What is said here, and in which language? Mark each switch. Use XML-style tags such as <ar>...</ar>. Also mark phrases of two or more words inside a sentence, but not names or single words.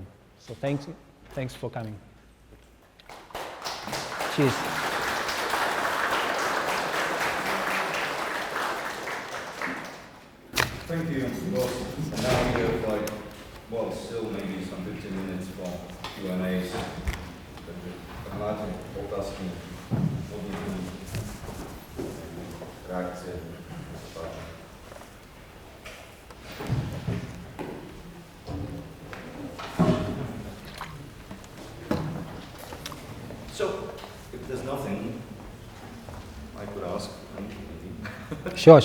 <en>So thanks for coming. Cheers. Thank you. Well, now we have still maybe some 15 minutes for Q&As.</en> <cs>Máte otázky, podněty, reakce.</cs> <en>So, if there's nothing I could ask, maybe. Sure.</en>